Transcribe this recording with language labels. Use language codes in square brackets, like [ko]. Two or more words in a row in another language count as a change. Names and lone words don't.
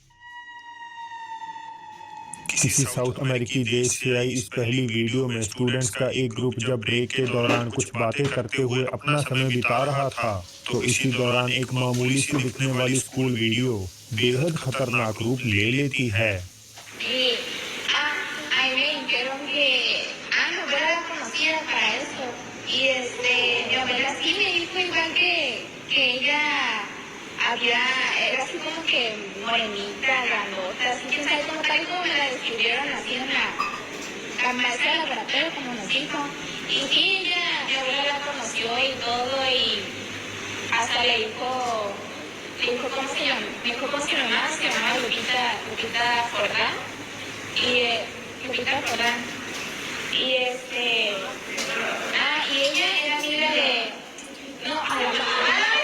[hi] किसी साउथ अमेरिकी देश से आई इस पहली वीडियो में स्टूडेंट्स का एक ग्रुप जब ब्रेक के दौरान कुछ बातें करते हुए अपना समय बिता रहा था, तो इसी दौरान एक मामूली सी दिखने वाली [en] school video [hi] बेहद खतरनाक रूप ले लेती है। [es] Era así como que morenita, grandota, así quién sabe cómo tal y como me la describieron así en la maestra de laboratorio como nos dijo. Y sí, ella, mi abuela la conoció y todo y hasta le dijo cómo se llama, me dijo cómo se llamaba Lupita Jordán. Y Lupita Jordán. Y y ella era amiga de, no, a la mamá.